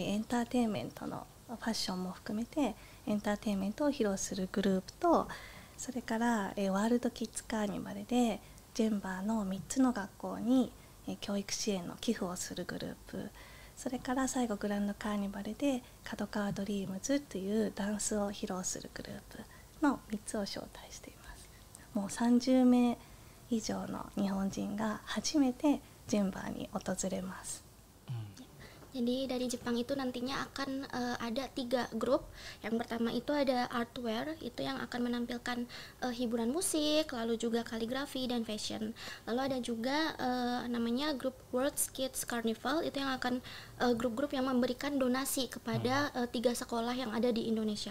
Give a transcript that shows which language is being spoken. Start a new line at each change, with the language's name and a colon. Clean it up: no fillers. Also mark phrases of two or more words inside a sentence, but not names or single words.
Japanese: エンターテインメントのファッションも含めてエンターテインメントを披露するグループと、それからワールドキッズカーニバルでジェンバーの3つの学校に教育支援の寄付をするグループ、それから最後グランドカーニバルで角川ドリームズというダンスを披露するグループの3つを招待しています。もう30名以上の日本人が初めてジェンバーに訪れます。
Indonesian: Jadi dari Jepang itu nantinya akan ada 3 grup. Yang pertama itu ada artwear, itu yang akan menampilkan hiburan musik, lalu juga kaligrafi dan fashion. Lalu ada juga namanya grup World Kids Carnival, itu yang akan grup-grup yang memberikan donasi kepada 3 sekolah yang ada di Indonesia.